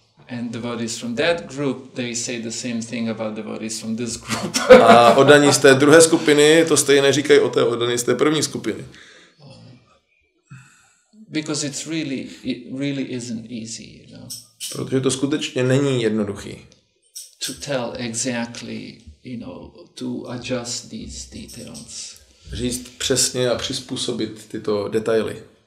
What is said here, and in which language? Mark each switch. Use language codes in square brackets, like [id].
[en] And devotees from that group, they say the same thing about devotees from this group. [cs] A oddaní z té druhé skupiny to stejně říkají o té oddaní z té první skupiny. [en] Because it really isn't easy, you know. [cs] Protože to skutečně není jednoduchý. [en] To tell exactly, you know, to adjust these details. [cs] Říct přesně a přizpůsobit tyto detaily.